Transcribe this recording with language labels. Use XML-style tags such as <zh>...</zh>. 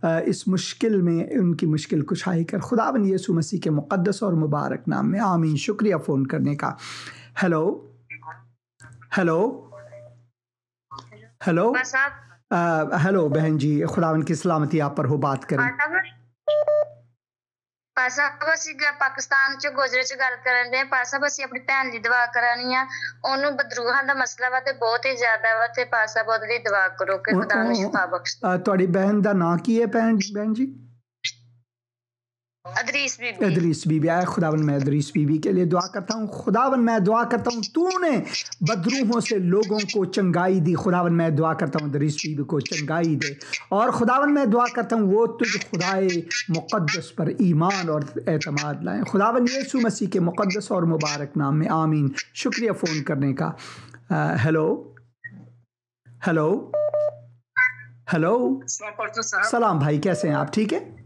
<ur>اس مشکل میں ان کی مشکل کشائی کر، خداوند یسوع مسیح کے مقدس اور مبارک نام میں آمین۔ شکریہ فون کرنے کا۔ ہیلو ہیلو ہیلو ہیلو بہن جی، خداوند کی سلامتی آپ پر ہو، بات کریں۔</ur> <pa>پاسا بس پاکستان چ گوجرے چ گل کرن دے، پاسا بس اپنی بہن دی دعا کرانی ہے، اونوں بدروہاں دا مسئلہ وا تے بہت ہی زیادہ وا تے پاسا بہت دی دعا کرو کہ خدا نے شفا بخش۔ تہاڈی بہن دا نام کی ہے بہن جی؟ Idris be be.</pa> <ur>Idris be be, اے خداوند میں ادریس بی بی کے لیے دعا کرتا ہوں، خداوند میں دعا کرتا ہوں تو نے بدروحوں سے لوگوں کو چنگائی دی، خداوند میں دعا کرتا ہوں ادریس بی بی کو چنگائی دے، اور خداوند میں دعا کرتا ہوں وہ تجھ خدائے مقدس پر ایمان اور اعتماد لائیں، خداوند یسوع مسیح کے مقدس اور مبارک نام میں آمین۔ شکریہ فون کرنے کا۔ ہیلو ہیلو ہیلو سلام بھائی، کیسے ہیں آپ؟ ٹھیک ہے؟</ur>